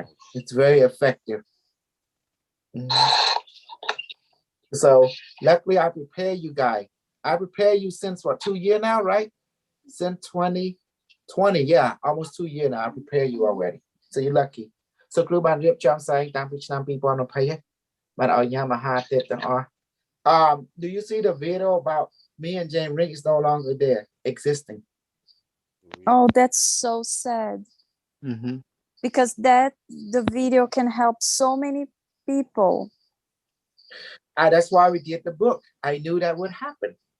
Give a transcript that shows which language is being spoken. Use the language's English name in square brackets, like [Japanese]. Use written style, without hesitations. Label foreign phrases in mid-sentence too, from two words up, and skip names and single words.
[English] It's very effective. So luckily I prepare you guys. I prepare you since what, 2 years now, right? Since 2020, yeah, almost 2 years now. I prepare you already. So you're lucky. So [Khmer] គ្រូបានរៀបចំផ្សាយតាំងពីឆ្នាំ2020បានឲ្យញ៉ាំអាហារទៀតទាំងអស់ [English] do you see the video about me and James Ring is no longer there existing? Oh, that's so sad. Because the video can help so many people. That's why we did the book. I knew that would happen.